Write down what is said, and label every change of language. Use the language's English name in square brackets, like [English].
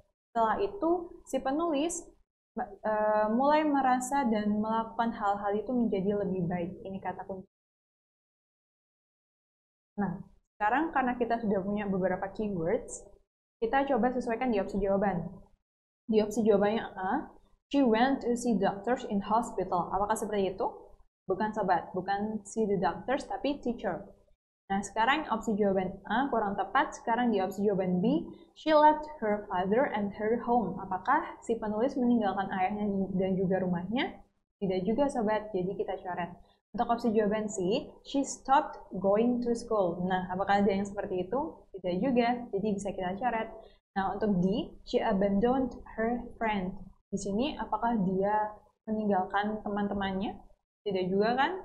[Indonesian] Setelah itu si penulis mulai merasa dan melakukan hal-hal itu menjadi lebih baik. Ini kata kunci. Nah, sekarang karena kita sudah punya beberapa keywords, kita coba sesuaikan di opsi jawaban. Di opsi jawabannya A, she went to see doctors in hospital. Apakah seperti itu? Bukan sobat, bukan see the doctors, tapi teacher. Nah, sekarang opsi jawaban A kurang tepat. [English] Sekarang di opsi jawaban B, she left her father and her home. [Indonesian] Apakah si penulis meninggalkan ayahnya dan juga rumahnya? Tidak juga sobat, jadi kita coret. Untuk opsi jawaban C, she stopped going to school. Nah, apakah ada yang seperti itu? Tidak juga, jadi bisa kita coret. Nah, untuk D, she abandoned her friend. Di sini, apakah dia meninggalkan teman-temannya? Tidak juga kan?